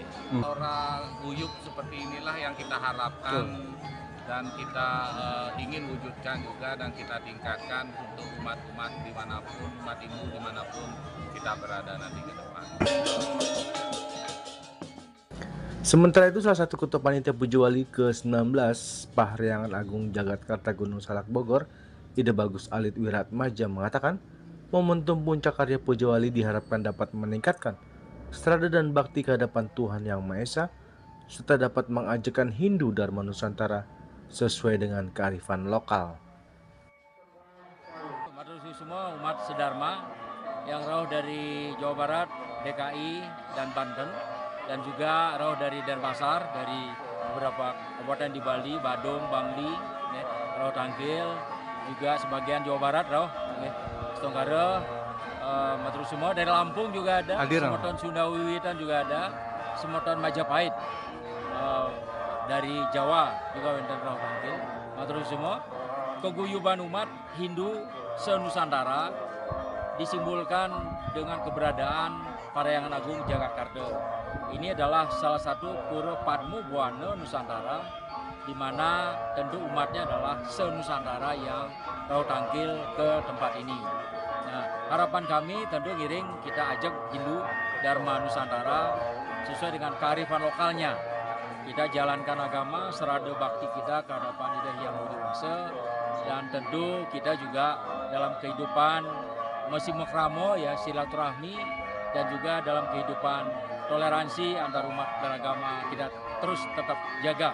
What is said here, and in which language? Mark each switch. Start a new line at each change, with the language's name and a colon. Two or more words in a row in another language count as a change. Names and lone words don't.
Indonesian: Orang guyup seperti inilah yang kita harapkan dan kita ingin wujudkan juga dan kita tingkatkan untuk umat-umat dimanapun, umat Hindu dimanapun kita berada nanti ke depan. Sementara itu, salah satu Ketua Panitia Puja Wali ke-19 Parahyangan Agung Jagatkarta Gunung Salak Bogor, Ide Bagus Alit Wiratmaja, mengatakan momentum Puncak Karya Puja Wali diharapkan dapat meningkatkan serada dan bakti kehadapan Tuhan Yang Maha Esa, serta dapat mengajarkan Hindu Dharma Nusantara sesuai dengan kearifan lokal. Matur semua umat sedharma yang rauh dari Jawa Barat, DKI, dan Banten, dan juga rauh dari Denpasar, dari beberapa kabupaten di Bali, Badung, Bangli,
Balinese: rauh Tangkil,
Indonesian: juga sebagian Jawa Barat rauh, Setonggara, matur semua dari Lampung juga ada, Semoton Sunda Wiwitan juga ada, Semoton Majapahit, dari Jawa juga
Balinese: wonten rauh Tangkil,
Indonesian: matur semua. Keguyuban umat Hindu se-Nusantara disimbolkan dengan keberadaan Parahyangan Agung Jagatkarta. Ini adalah salah satu pura Padmo Buana Nusantara, di mana tentu umatnya adalah se-Nusantara yang
Balinese: rauh tangkil
Indonesian: ke tempat ini. Nah, harapan kami tentu ngiring kita ajak Hindu Dharma Nusantara sesuai dengan kearifan lokalnya. Kita jalankan agama, serada bakti kita ke hadapan Ide Hyang Widiwasa, dan tentu kita juga dalam kehidupan masih makramo ya, silaturahmi, dan juga dalam kehidupan toleransi antar umat beragama kita terus tetap jaga.